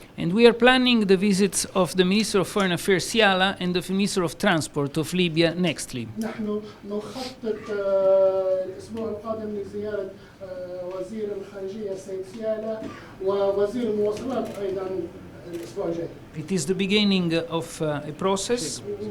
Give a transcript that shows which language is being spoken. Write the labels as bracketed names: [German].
[English] And we are planning the visits of the Minister of Foreign Affairs Siala and the Minister of Transport of Libya nextly. [Arabic] نحن نخطط الأسبوع القادم لزيارة وزير الخارجية السيد سيالا ووزير المواصلات أيضا الأسبوع الجاي. [English] It is the beginning of a process.